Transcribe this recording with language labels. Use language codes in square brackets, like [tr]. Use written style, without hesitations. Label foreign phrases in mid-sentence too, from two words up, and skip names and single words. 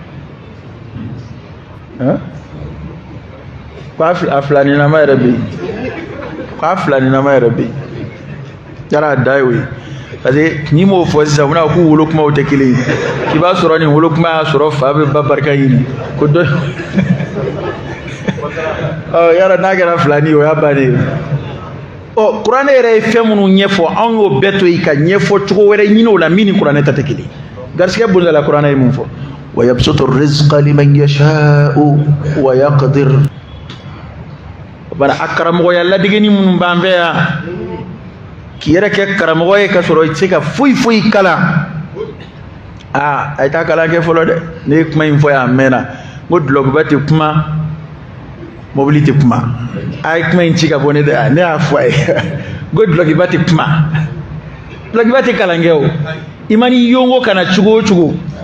[bm] ko a filaninama yɛrɛ bɛ yen ko a filaninama yɛrɛ bɛ yen yala a da ye o ye [fr] parce que [bm] n'i m'o fɔ sisan u bɛna k'u wolokumaw tɛ kelen ye k'i b'a sɔrɔ nin wolokuma y'a sɔrɔ fa bɛ ba barika ɲini ko dɔ yala n'a kɛra filani o y'a bannen kuranɛ yɛrɛ ye fɛn minnu ɲɛfɔ anw y'o bɛɛ to yen ka ɲɛfɔ cogo wɛrɛ ɲini o la min ni kuranɛ ta tɛ kelen garisɛgɛ bonda la kuranɛ ye mun fɔ wa [ar] يبسط الرزق لمن يشاء ويقدر [bm] bara a karamɔgɔya ladegeni minnu b'an fɛ yan k'i yɛrɛ kɛ karamɔgɔ ye ka sɔrɔ i tɛ se ka foyi foyi kalan a ye taa kalan kɛ fɔlɔ dɛ ne ye kuma in fɔ yan a mɛnna n ko dulɔkiba tɛ kuma mobili tɛ kuma a ye kuma in ci ka bɔ ne da ne y'a fɔ a ye n ko dulɔkiba tɛ kuma dulɔkiba tɛ kalan kɛ o i ma ni yongo kana cogo o cogo